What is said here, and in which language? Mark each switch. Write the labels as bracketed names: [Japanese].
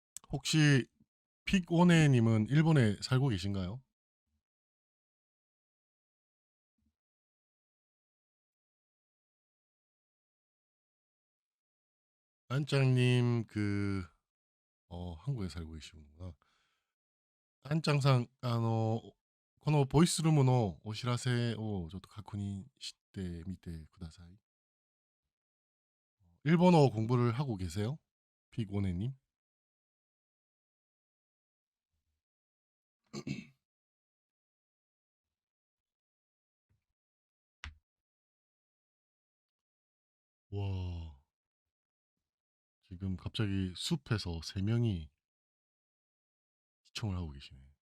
[Korean] 혹시 픽오네님은 일본에 살고 계신가요? 안짱님 한국에 살고 계시구나. [Japanese] 안짱상 このボイスルームのお知らせをちょっと確認してみてください。 [Korean] 일본어 공부를 하고 계세요? 픽오네님? 와, 지금 갑자기 숲에서 세 명이 시청을 하고 계시네.